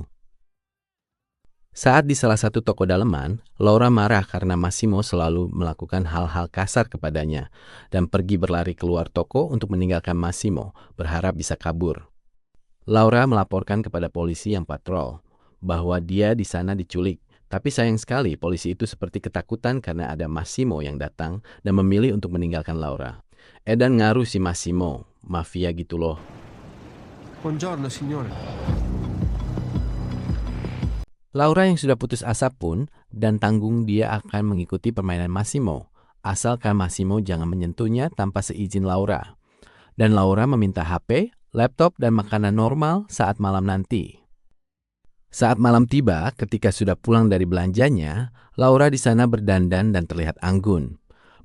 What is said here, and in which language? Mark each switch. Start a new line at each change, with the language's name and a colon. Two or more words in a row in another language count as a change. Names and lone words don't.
Indonesian: Saat di salah satu toko daleman, Laura marah karena Massimo selalu melakukan hal-hal kasar kepadanya dan pergi berlari keluar toko untuk meninggalkan Massimo, berharap bisa kabur. Laura melaporkan kepada polisi yang patrol bahwa dia di sana diculik. Tapi sayang sekali polisi itu seperti ketakutan karena ada Massimo yang datang dan memilih untuk meninggalkan Laura. Edan ngaruh si Massimo, mafia gitu loh.
Italian: Buongiorno, signore.
Indonesian: Laura yang sudah putus asa pun dan tanggung dia akan mengikuti permainan Massimo, asalkan Massimo jangan menyentuhnya tanpa seizin Laura. Dan Laura meminta HP, laptop, dan makanan normal saat malam nanti. Saat malam tiba, ketika sudah pulang dari belanjanya, Laura di sana berdandan dan terlihat anggun.